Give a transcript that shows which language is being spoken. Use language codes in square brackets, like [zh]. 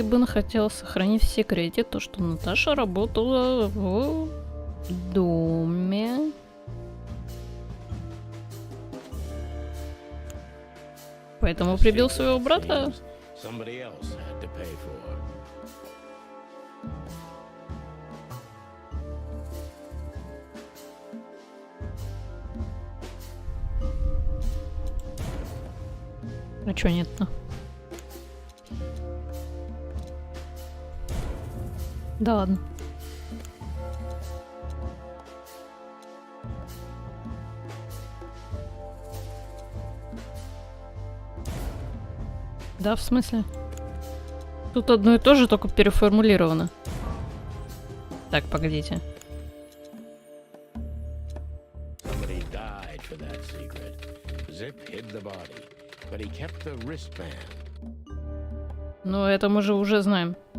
[ru] Ибн хотел сохранить в секрете то, что Наташа работала в доме. Поэтому прибил своего брата. [en] Somebody else had to pay for. [ru] А чё нет-то? Да ладно. Да, в смысле? Тут одно и то же, только переформулировано. Так, погодите. [en] Somebody died for that secret. Zip hid the body, but he kept the wristband. [ru] Ну, это мы же уже знаем.